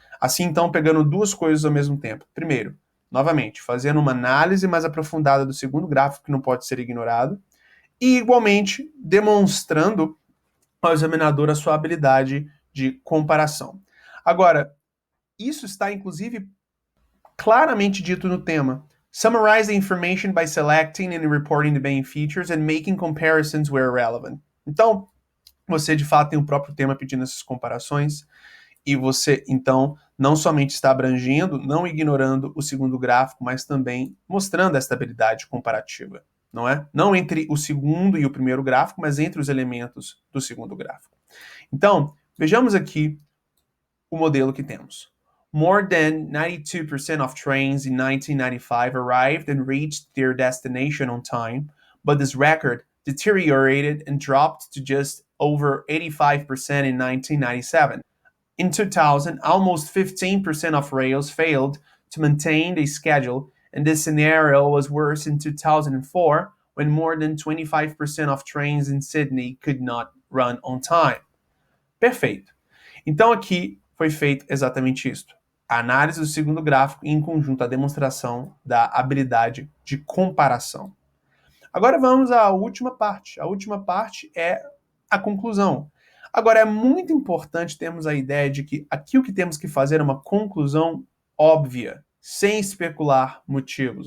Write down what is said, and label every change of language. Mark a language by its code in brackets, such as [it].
[pt] Assim, então, pegando duas coisas ao mesmo tempo. Primeiro, novamente, fazendo uma análise mais aprofundada do segundo gráfico, que não pode ser ignorado, e, igualmente, demonstrando ao examinador a sua habilidade de comparação. Agora, isso está, inclusive, claramente dito no tema. [en] Summarize the information by selecting and reporting the main features and making comparisons where relevant. [pt] Então, você de fato tem o próprio tema pedindo essas comparações e você, então, não somente está abrangendo, não ignorando o segundo gráfico, mas também mostrando esta habilidade comparativa, não é? Não entre o segundo e o primeiro gráfico, mas entre os elementos do segundo gráfico. Então, vejamos aqui o modelo que temos. [en] More than 92% of trains in 1995 arrived and reached their destination on time, but this record deteriorated and dropped to just over 85% in 1997. In 2000, almost 15% of rails failed to maintain the schedule, and this scenario was worse in 2004, when more than 25% of trains in Sydney could not run on time. [pt] Perfeito. Então aqui foi feito exatamente isto. A análise do segundo gráfico e, em conjunto, a demonstração da habilidade de comparação. Agora vamos à última parte. A última parte é a conclusão. Agora, é muito importante termos a ideia de que aqui o que temos que fazer é uma conclusão óbvia, sem especular motivos.